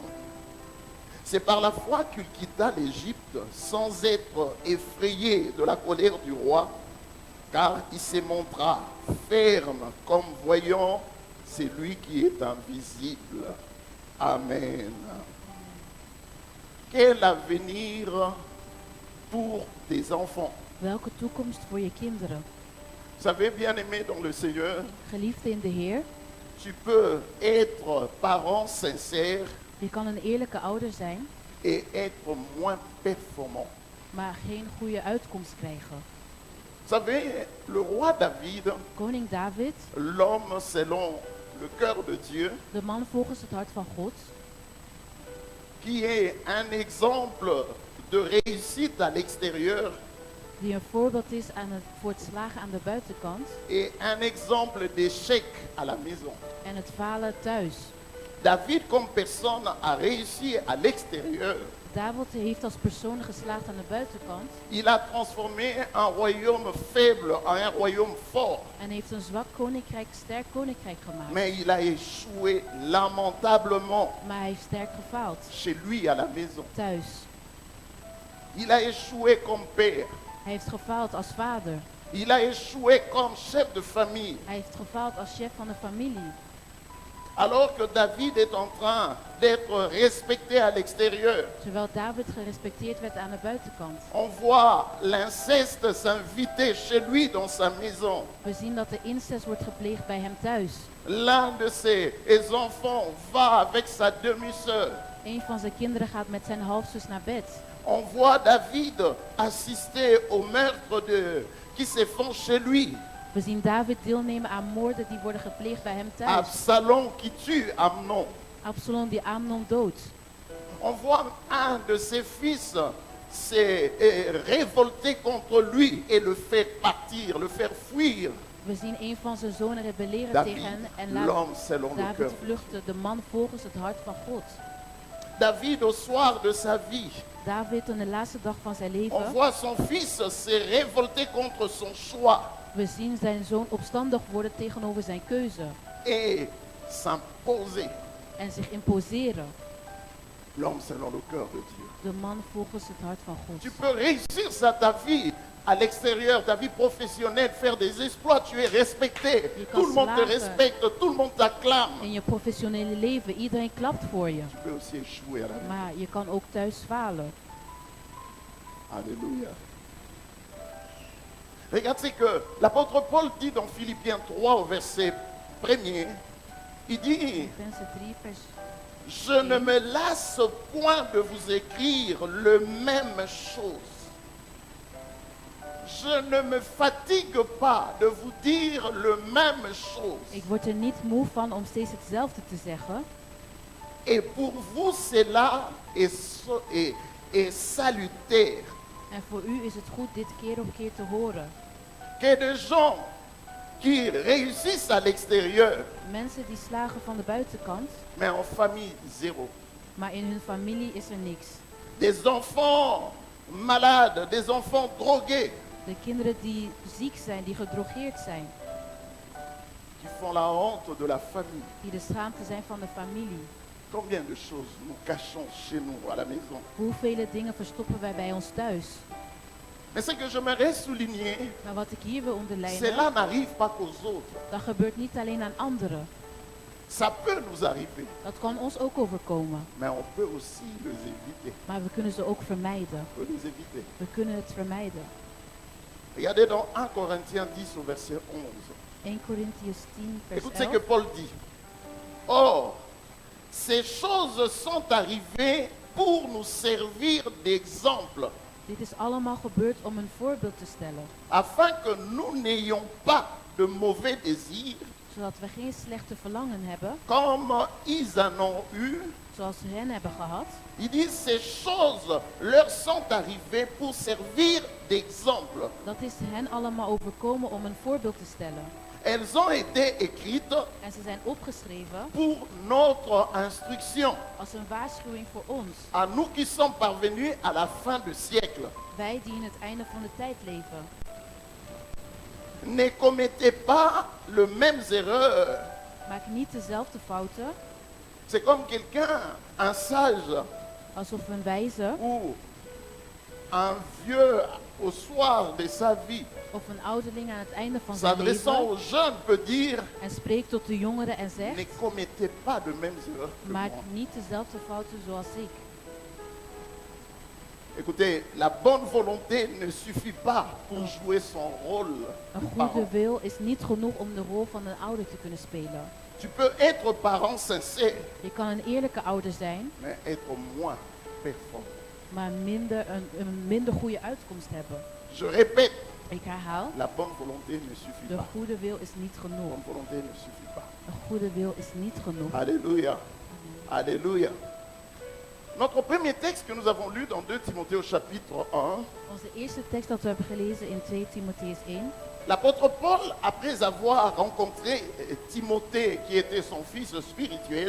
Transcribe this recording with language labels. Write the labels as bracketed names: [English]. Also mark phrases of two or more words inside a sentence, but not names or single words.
[French] C'est par la foi qu'il quitta l'Égypte sans être effrayé de la colère du roi, car il se montra ferme comme voyant celui qui est invisible. Amen. Quel avenir pour tes enfants? [Dutch] Welke toekomst voor je kinderen? [French] Vous savez, bien-aimé dans le Seigneur, [Dutch] Geliefde in de Heer, [French] tu peux être parent sincère [Dutch] je kan een eerlijke ouder zijn, [French] et être moins performant. [Dutch] maar geen goede uitkomst krijgen. [French] Vous savez, le roi David, [Dutch] Koning David, [French] l'homme selon le cœur de Dieu, [Dutch] de man volgens het hart van God, [French] qui est un exemple de réussite à l'extérieur [Dutch] die een voorbeeld is voor het slagen aan de buitenkant [French] et un exemple d'échec à la maison. [Dutch] en het falen thuis. [French] David comme personne a réussi à l'extérieur. [Dutch] David heeft als persoon geslaagd aan de buitenkant [French] Il a transformé un royaume faible en un royaume fort. [Dutch] en heeft een zwak koninkrijk sterk koninkrijk gemaakt. [French] Mais il a échoué lamentablement [Dutch] Maar hij heeft sterk gefaald [French] chez lui à la maison. [Dutch] thuis. [French] Il a échoué comme père. [Dutch] Hij heeft gefaald als vader. [French] Il a échoué comme chef de famille. [Dutch] Hij heeft gefaald als chef van de familie. [French] Alors que David est en train d'être respecté à l'extérieur. [Dutch] Terwijl David gerespecteerd werd aan de buitenkant. [French] On voit l'inceste s'inviter chez lui dans sa maison. [Dutch] We zien dat de incest wordt gepleegd bij hem thuis. [French] L'un de ses enfants va avec sa demi-sœur. [Dutch] Een van zijn kinderen gaat met zijn halfzus naar bed. [French] On voit David assister aux meurtres qui se font chez lui. [Dutch] We zien David deelnemen aan moorden die worden gepleegd bij hem thuis. [French] Absalom qui tue Amnon. [Dutch] Absalom die Amnon doodt. [French] On voit un de ses fils s'est révolté contre lui et le faire partir, le faire fuir. [Dutch] We zien een van zijn zonen rebelleren [French] David, [Dutch] tegen hen en laat [French] l'homme selon le [Dutch] David [French] cœur. [Dutch] vluchten, de man volgens het hart van God. [French] David au soir de sa vie, [Dutch] David in de laatste dag van zijn [French] on [Dutch] leven, [French] voit son fils se révolter contre son choix [Dutch] we zien zijn zoon opstandig worden tegenover zijn keuze [French] et s'imposer. [Dutch] en zich imposeren. [French] L'homme selon le cœur de Dieu. [Dutch] De man volgens het hart van God. [French] Tu peux réussir ça ta vie à l'extérieur, ta vie professionnelle, faire des exploits, tu es respecté. [Dutch] Je kan [French] Tout le monde te [Dutch] slagen. [French] respecte, tout le monde t'acclame. [Dutch] In je professionele leven, iedereen klapt voor je. [French] Tu peux aussi échouer à la vie. [Dutch] Maar je kan ook thuis falen. [French] Alléluia. Regarde ce que l'apôtre Paul dit dans Philippiens 3 au verset 1er, il dit, [Dutch] Filippenzen 3 vers [French] je ne me lasse point de vous écrire le même chose. Je ne me fatigue pas de vous dire le même chose. [Dutch] Ik word er niet moe van om steeds hetzelfde te zeggen. [French] Et pour vous, cela est salutaire. [Dutch] En voor u is het goed dit keer op keer te horen. [French] Que des gens qui réussissent à l'extérieur, [Dutch] Mensen die slagen van de buitenkant, [French] mais en famille, zéro. [Dutch] maar in hun familie is er niks. [French] Des enfants malades, des enfants drogués, [Dutch] De kinderen die ziek zijn, die gedrogeerd zijn, [French] qui font la honte de la famille. [Dutch] die de schaamte zijn van de familie. [French] Combien de choses nous cachons chez nous à la maison. [Dutch] Hoeveel dingen verstoppen wij bij ons thuis? [French] Mais ce que j'aimerais souligner, [Dutch] Maar wat ik hier wil onderlijnen, [French] cela n'arrive pas qu'aux autres. [Dutch] dat gebeurt niet alleen aan anderen. [French] Ça peut nous arriver, [Dutch] Dat kan ons ook overkomen. [French] mais on peut aussi les éviter. [Dutch] Maar we kunnen ze ook vermijden. [French] On peut les éviter. [Dutch] We kunnen het vermijden. [French] Regardez dans 1 Corinthiens 10 au verset 11. [Dutch] 1 Corinthiërs 10 vers [French] Écoute ce [Dutch] 11. [French] que Paul dit. Or, ces choses sont arrivées pour nous servir d'exemple, [Dutch] Dit is allemaal gebeurd om een voorbeeld te stellen. [French] afin que nous n'ayons pas de mauvais désirs, [Dutch] Zodat we geen slechte verlangen hebben, [French] comme ils en ont eu. [Dutch] zoals ze hen hebben gehad. [French] Il dit, ces choses leur sont arrivées pour servir d'exemple. [Dutch] Dat is hen allemaal overkomen om een voorbeeld te stellen. [French] Elles ont été écrites [Dutch] En ze zijn opgeschreven [French] pour notre instruction, [Dutch] als een waarschuwing voor ons. [French] à nous qui sommes parvenus à la fin du siècle. [Dutch] Wij die in het einde van de tijd leven. [French] Ne commettez pas les mêmes erreurs. [Dutch] Maak niet dezelfde fouten [French] C'est comme quelqu'un, un sage [Dutch] alsof een wijze [French] ou un vieux au soir de sa vie, [Dutch] of een ouderling aan het einde van zijn [French] s'adressant [Dutch] leven [French] aux jeunes, peut dire, [Dutch] en spreekt tot de jongeren en [French] ne [Dutch] zegt: [French] commettez pas de mêmes erreurs que [Dutch] maak [French] moi. [Dutch] niet dezelfde fouten zoals ik. [French] Écoutez, la bonne volonté ne suffit pas pour jouer son rôle de [Dutch] Een [French] parent. [Dutch] goede wil is niet genoeg om de rol van een ouder te kunnen spelen. [French] Tu peux être parent sincère, [Dutch] Je kan een eerlijke ouder zijn, [French] mais être moins performant. [Dutch] maar een minder goede uitkomst hebben. [French] Je répète, [Dutch] Ik herhaal, [French] la bonne volonté ne suffit [Dutch] de [French] pas. [Dutch] goede wil is niet [French] La [Dutch] genoeg. [French] bonne volonté ne suffit pas. [Dutch] Een goede wil is niet genoeg. [French] Alléluia. Alléluia. Notre premier texte que nous avons lu dans 2 Timothée au chapitre 1, [Dutch] Onze eerste tekst dat we hebben gelezen in 2 Timotheus 1. [French] l'apôtre Paul, après avoir rencontré Timothée, qui était son fils spirituel,